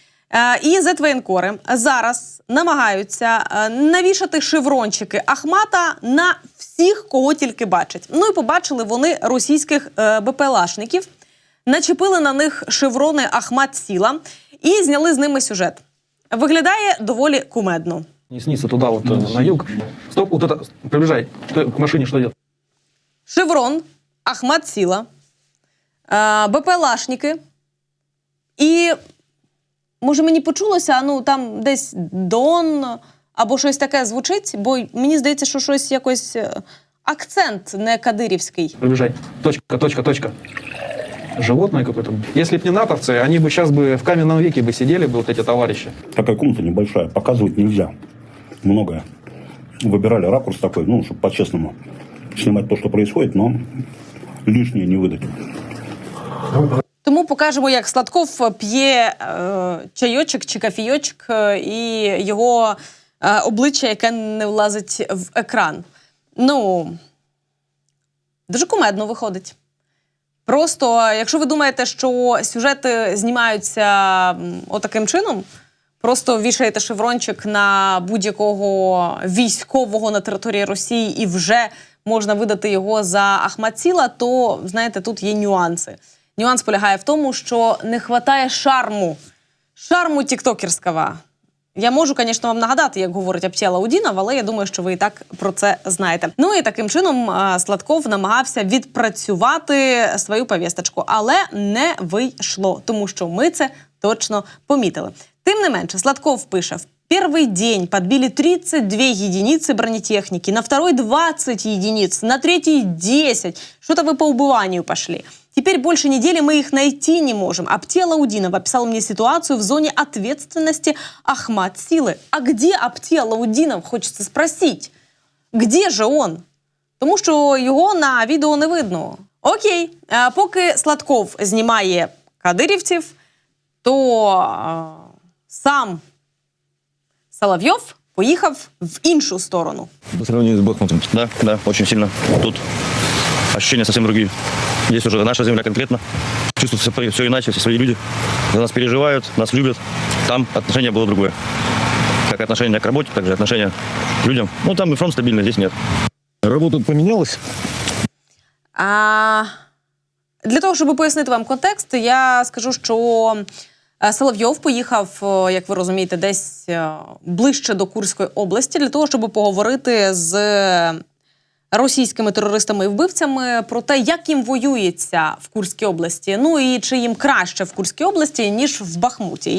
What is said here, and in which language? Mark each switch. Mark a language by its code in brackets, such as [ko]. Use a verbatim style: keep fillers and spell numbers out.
[uk] Е, І зет-воєнкори зараз намагаються е, навішати шеврончики Ахмата на всіх, кого тільки бачать. Ну, і побачили вони російських е, БПЛАшників, начепили на них шеврони «Ахмат сіла» і зняли з ними сюжет. Виглядає доволі кумедно. [ru] Не снится туда вот э, на юг. Стоп, вот это, приближай, Ты к машине что делать? [uk] Шеврон, Ахмат Сіла, е, БПЛАшники. І, може, мені почулося, ну там десь Дон або щось таке звучить, бо мені здається, що щось якось е, акцент не кадирівський. [ru] Приближай. Точка, точка, точка. Животное какое-то. Если б не натовцы, они бы сейчас бы в каменном веке бы сидели бы вот эти товарищи. Такая комната небольшая, показывать нельзя. Многое. Выбирали ракурс такой, ну, чтобы по-честному снимать то, что происходит, но лишнее не выдать. [uk] Тому покажемо, як Сладков п'є е, чайочок чи кофійочок е, і його е, обличчя, яке не влазить в екран. Ну, дуже кумедно виходить. Просто, якщо ви думаєте, що сюжети знімаються м, отаким чином, просто вішаєте шеврончик на будь-якого військового на території Росії і вже можна видати його за Ахмат Сіла, то, знаєте, тут є нюанси. Нюанс полягає в тому, що не вистачає шарму. Шарму тіктокерського. Я можу, звісно, вам нагадати, як говорить Аптєла Удінов, але я думаю, що ви і так про це знаєте. Ну і таким чином е, Сладков намагався відпрацювати свою повісточку, але не вийшло, тому що ми це точно помітили. Тим не менше, Сладков пише: [ru] «В первый день подбили тридцать две единицы бронетехники, на второй двадцать единиц, на третий десять. Что-то вы по убыванию пошли. Теперь больше недели мы их найти не можем. Аптєла Удінов описал мне ситуацию в зоне ответственности Ахмат Силы». А где Аптєла Удінов, хочется спросить? Где же он? [uk] Тому що його на відео не видно. Окей, е, поки Сладков знімає кадирівців, то е, сам Соловйов поїхав в іншу сторону. [ru] По сравнению с Бахмутом. Да, да, очень сильно. Тут ощущения совсем другие. Здесь уже наша земля конкретно. Чувствуется все, все иначе, все свои люди. За нас переживают, нас любят. Там отношение было другое. Как отношение к работе, так же отношение к людям. Ну, там и фронт стабильный, здесь нет. Работа поменялась? [uk] А, для того, щоб пояснити вам контекст, я скажу, що Соловйов поїхав, як ви розумієте, десь ближче до Курської області для того, щоб поговорити з російськими терористами і вбивцями про те, як їм воюється в Курській області, ну і чи їм краще в Курській області, ніж в Бахмуті.